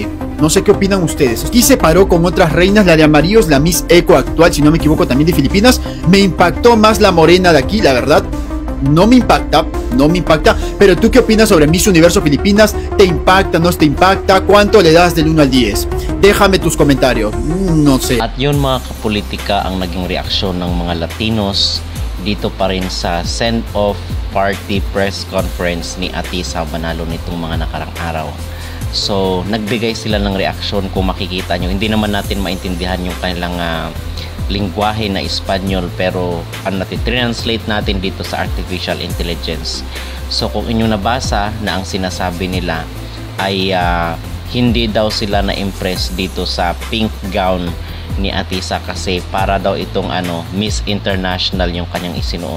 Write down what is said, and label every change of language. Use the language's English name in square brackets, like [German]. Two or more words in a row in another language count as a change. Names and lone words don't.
[Spanish] No sé qué opinan ustedes. Aquí se paró con otras reinas, la de amarillos, la Miss Eco actual, si no me equivoco, también de Filipinas. Me impactó más la morena de aquí, la verdad. No me impacta, pero ¿tú qué opinas sobre Miss Universo Filipinas? ¿Te impacta, no te impacta? ¿Cuánto le das del 1 al 10? Déjame tus comentarios, no sé. [Filipino] At yun mga kapolitika ang naging reaksyon ng mga Latinos dito pa rin sa [English] send-off party press conference [Filipino] ni Atisa Manalo nitong mga nakarang araw. So, nagbigay sila ng reaksyon. Kung makikita nyo, hindi naman natin maintindihan yung kanilang lingwahe na Espanyol, pero translate natin dito sa [English] artificial intelligence. [Filipino] So kung inyong nabasa na ang sinasabi nila ay hindi daw sila na-impress dito sa [English] pink gown [Filipino] ni Atisa kasi para daw itong Miss International yung kanyang isinuot.